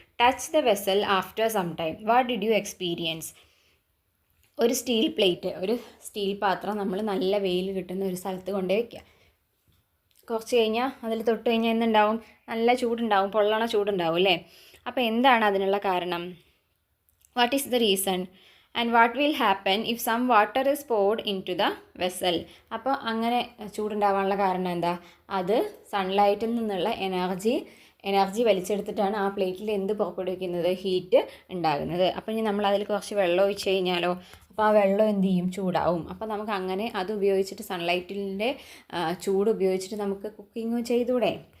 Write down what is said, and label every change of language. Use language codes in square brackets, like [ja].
[en] Touch the vessel after some time. What did you experience? [ml] ഒരു steel plate, ഒരു steel പാത്രം നമ്മൾ നല്ല വെയിൽ കിട്ടുന്ന ഒരു സ്ഥലത്ത് കൊണ്ടുപോയി വയ്ക്കുക. കുറച്ച് കഴിഞ്ഞാൽ അതിൽ തൊട്ട് കഴിഞ്ഞാൽ എന്തുണ്ടാവും? നല്ല ചൂടുണ്ടാവും, പൊള്ളണ ചൂടുണ്ടാവും അല്ലേ. അപ്പോൾ എന്താണ് അതിനുള്ള കാരണം? [en] What is the reason? And what will happen if some water is poured into the vessel? [ml] അപ്പോൾ അങ്ങനെ ചൂടുണ്ടാവാനുള്ള കാരണം എന്താ? അത് സൺലൈറ്റിൽ നിന്നുള്ള എനർജി വലിച്ചെടുത്തിട്ടാണ് ആ പ്ലേറ്റിൽ എന്ത് പുറപ്പെടുവിക്കുന്നത്? ഹീറ്റ് ഉണ്ടാകുന്നത്. അപ്പോൾ ഇനി നമ്മൾ അതിൽ കുറച്ച് വെള്ളം ഒഴിച്ച് കഴിഞ്ഞാലോ, അപ്പോൾ ആ വെള്ളം എന്ത് ചെയ്യും? ചൂടാവും. അപ്പോൾ നമുക്ക് അങ്ങനെ അത് ഉപയോഗിച്ചിട്ട് സൺലൈറ്റിൻ്റെ ചൂട് ഉപയോഗിച്ചിട്ട് നമുക്ക് കുക്കിംഗ് ചെയ്തൂടെ?